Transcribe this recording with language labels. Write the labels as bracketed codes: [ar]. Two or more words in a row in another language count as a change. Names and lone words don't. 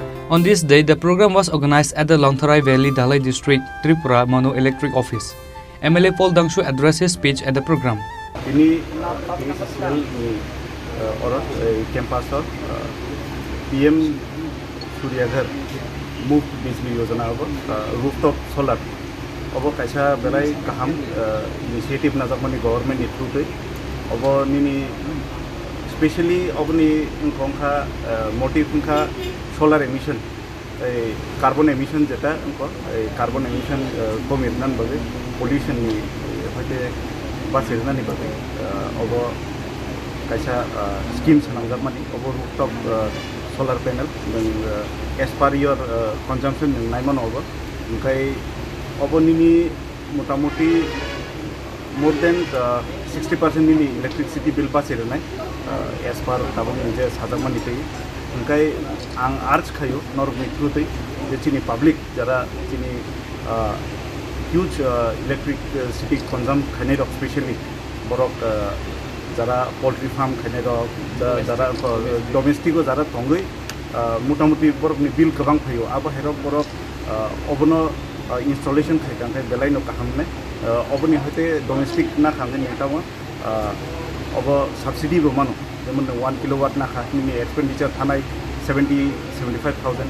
[en] On this day, the program was organized at the Longtharai Valley, Dalai District, Tripura Mono Electric Office. MLA Paul Dangshu addressed his speech at the program. [trp] Ini BSSL orang campus PM Suryaghar move bijli yojana abo [en] rooftop solar [trp] abo kaisa belai kaham initiative najakmani government ni through te abo nini especially obni ingkongkha motive ingkha [en] solar emission carbon emission [trp] jeta ingko [en] carbon emission [trp] komirnan babe pollution ni hoite basirna ni babe abo kaisa schemes najakmani abo rooftop [en] solar panel as per your consumption [trp] naimon over ingkai abo nini motamoti [en] more than 60% [trp] nini [en] electricity bill [trp] pasirnai [en] as per [trp] tabang je sajakmani tei ingkai ang arch khayo normi through tei je chini public jara chini huge electricity consume khanai rok specially borok jara [en] poultry farm [trp] khanai rok jara domestic jara tongoi motamoti borok ni bill kabang phayo abo herok borok obono installation khaikang khai belai no kahamne oboni hote domestic na khamne netawa obo subsidy bo mano jemon 1 kilowatt na khani expenditure thanai 75,000